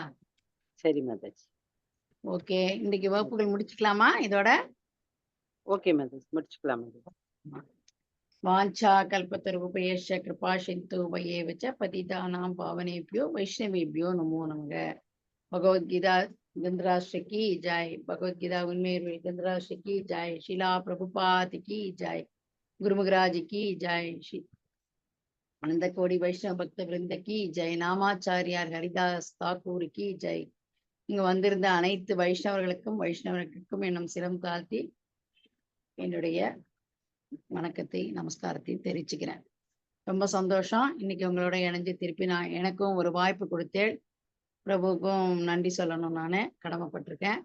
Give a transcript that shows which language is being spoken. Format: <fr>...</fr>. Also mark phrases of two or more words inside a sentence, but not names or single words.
<ta>சரி மாதாஜி. ஓகே, இன்னைக்கு வகுப்புகள் முடிச்சுக்கலாமா இதோட? ஓகே மாதாஜி, முடிச்சுக்கலாம் மாதாஜி.</ta> <sa>वाञ्छा कल्पतरुभ्यश्च कृपा सिन्धु भ्येवच पतितानां पावनेभ्यो वैष्णवेभ्यो नमो नमः.</sa> <hi>பகவத்கீதா गंधराष्ट्र की जय। भगवदगीता उन्मेर गंधराष्ट्र की जय। शिला प्रभुपाद की जय। गुरु महाराज की जय। श्री अनंत कोटि वैष्णव भक्त वृंद की जय। நாமாச்சாரியார் ஹரிதாஸ் தாக்கூர் की जय।</hi> <ta>இங்க வந்திருந்த அனைத்து வைஷ்ணவர்களுக்கும் என்னும் சிரம் தாழ்த்தி என்னுடைய வணக்கத்தை நமஸ்காரத்தை தெரிவிச்சுக்கிறேன். ரொம்ப சந்தோஷம் இன்னைக்கு உங்களோட இணைஞ்சு திருப்பி எனக்கும் ஒரு வாய்ப்பு கொடுத்தேன். பிரபுவுக்கும் நன்றி சொல்லணும், நானே கடமைப்பட்டிருக்கேன்.</ta>